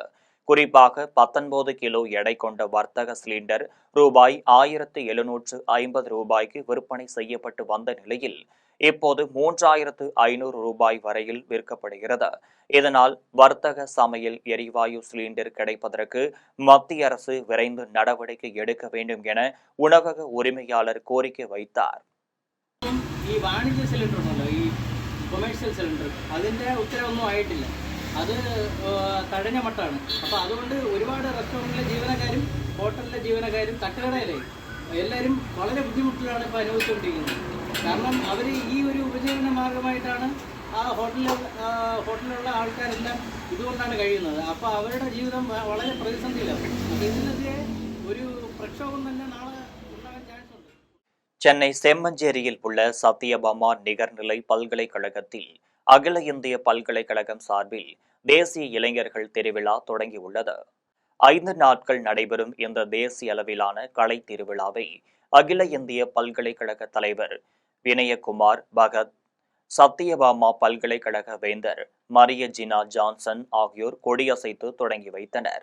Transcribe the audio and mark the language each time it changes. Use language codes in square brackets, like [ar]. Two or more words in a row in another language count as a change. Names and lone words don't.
[ta] குறிப்பாக 19 கிலோ எடை கொண்ட வர்த்தக சிலிண்டர் ரூபாய் 1750 விற்பனை செய்யப்பட்டு வந்த நிலையில் இப்போது 3500 ரூபாய் வரையில் விற்கப்படுகிறது. இதனால் வர்த்தக சமையல் எரிவாயு சிலிண்டர் கிடைப்பதற்கு மத்திய அரசு விரைந்து நடவடிக்கை எடுக்க வேண்டும் என உணவக உரிமையாளர் கோரிக்கை வைத்தார். [ml] ഈ വാണിജ്യ സിലിണ്ടർ ഉണ്ടല്ലോ, ഈ [en] commercial cylinder, [ml] അതിൻ്റെ ഉത്തരവൊന്നും ആയിട്ടില്ല. അത് തഴഞ്ഞ മട്ടാണ്. അപ്പോൾ അതുകൊണ്ട് ഒരുപാട് റെസ്റ്റോറൻറ്റിലെ ജീവനക്കാരും ഹോട്ടലിലെ ജീവനക്കാരും തട്ടുകടയിലെ എല്ലാവരും വളരെ ബുദ്ധിമുട്ടിലാണ് ഇപ്പോൾ അനുഭവിച്ചുകൊണ്ടിരിക്കുന്നത്. കാരണം അവർ ഈ ഒരു ഉപജീവന മാർഗമായിട്ടാണ് ആ ഹോട്ടലിലുള്ള ആൾക്കാരെല്ലാം ഇതുകൊണ്ടാണ് കഴിയുന്നത്. അപ്പോൾ അവരുടെ ജീവിതം വളരെ പ്രതിസന്ധിയിലാണ്. അപ്പോൾ ഇതിനെതിരെ ഒരു പ്രക്ഷോഭം തന്നെ നാളെ ഉണ്ടാകാൻ ചാൻസ് ഉണ്ട്. [ta] சென்னை செம்மஞ்சேரியில் உள்ள சத்யபாமா நிகர்நிலை பல்கலைக்கழகத்தில் அகில இந்திய பல்கலைக்கழகம் சார்பில் தேசிய இளைஞர்கள் திருவிழா தொடங்கியுள்ளது. 5 நாட்கள் நடைபெறும் இந்த தேசிய அளவிலான கலை திருவிழாவை அகில இந்திய பல்கலைக்கழக தலைவர் வினயகுமார் பகத், சத்யபாமா பல்கலைக்கழக வேந்தர் மரிய ஜினா ஜான்சன் ஆகியோர் கொடியசைத்து தொடங்கி வைத்தனர்.